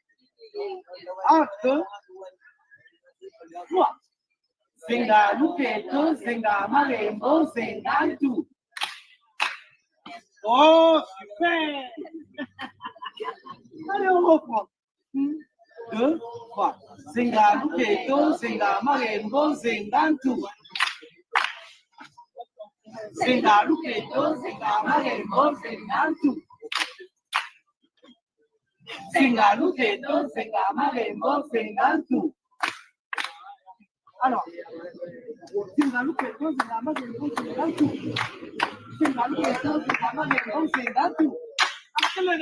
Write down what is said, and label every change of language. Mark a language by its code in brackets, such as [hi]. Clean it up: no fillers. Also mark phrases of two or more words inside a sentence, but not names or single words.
[fr] Acte 3. [kg] Zenga Luketo, Zenga Marembo, Zenga tout. [fr] Oh, super! Allez, on reprend. 1, 2, 3. [kg] Zenga Luketo, Zenga Marembo, Zenga tout. Zenga Luketo, Zenga Marembo, Zenga tout. Zenga Luketo, Zenga Marembo, Zenga tout. [fr] Alors, [kg] Zenga Luketo, Zenga Marembo, Zenga tout. Zenga Luketo, Zenga Marembo, Zenga tout. [fr] Accélérez.